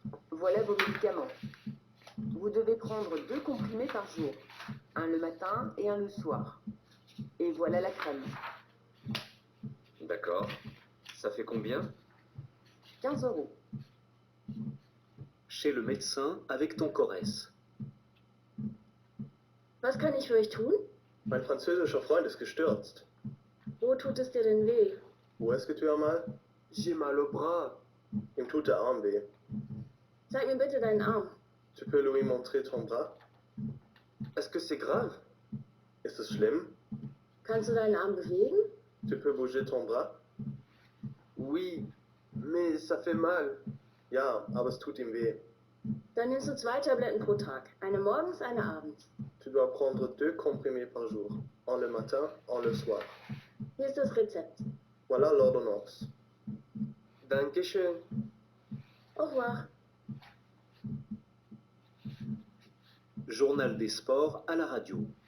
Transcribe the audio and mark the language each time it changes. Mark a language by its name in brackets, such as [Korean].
[French] Voilà vos médicaments. Vous devez prendre 2 comprimés par jour. Un le matin et un le soir. Et voilà la crème. D'accord. Ça fait combien? 15 €. Chez le médecin avec ton Corès. [German] Was kann ich für euch tun? Mein französischer Freund ist gestürzt. Wo tut es dir denn weh? [French] Où est-ce que tu as mal? J'ai mal au bras. [German] Ihm tut der Arm weh. Zeig mir bitte deinen Arm. [French] Tu peux lui montrer ton bras? Est-ce que c'est grave? [German] Ist es schlimm? Kannst du deinen Arm bewegen? [French] Tu peux bouger ton bras? Oui, mais ça fait mal. [German] Ja, aber es tut ihm weh. Dann nimmst du 2 Tabletten pro Tag. Eine morgens, eine abends. [French] Tu dois prendre 2 comprimés par jour. Un le matin, un le soir. [German] Hier ist das Rezept. [French] Voilà l'ordonnance. [German] Dankeschön. [French] Au revoir. Journal des sports à la radio.